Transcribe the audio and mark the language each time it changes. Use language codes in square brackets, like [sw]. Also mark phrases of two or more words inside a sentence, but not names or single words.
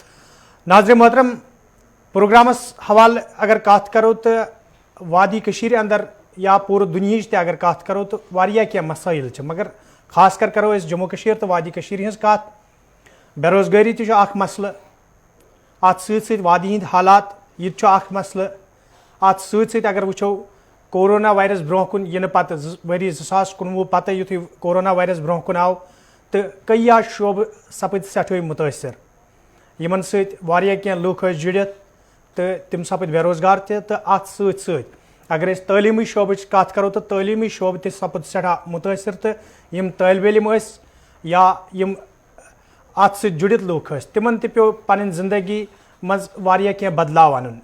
[ks] ناظرین محترم، پروگرامس حوالہ اگر کتھ کرو تو وادی کشیر اندر یا پورٕ دُنیہٕچ تہِ اگر کتھ کرو تو واریاہ کینٛہہ مسائل چھِ، مگر خاص کر کرو اس جموں کشیر تو وادی کشیر ہز کت. بے روزگاری تہ اخ مسئلہ، ات ست وادی ہند حالات یہ اخ مسئلہ، ات ست اگر وچھو کورونا وائرس برو کن ین پتہ ؤری 2019 پتہ یتھے کورونا وائرس برو کن آو تو کیا شعبہ سپد سٹھے متاثر، یمن ست واریاہ کینٛہہ لوک ٲسۍ جُڑِتھ تو تم سپد بے روزگار تہ تو ات ست اگر اس تعلیمی شعبچ کت کرو تو تعلیمی شعبہ تہ سپد سٹھا متاثر تو یم طالب علم یا یم ات ست جڑت لوک تمن تہ پیو پن زندگی مز واریاہ کینٛہہ بدلاو انن.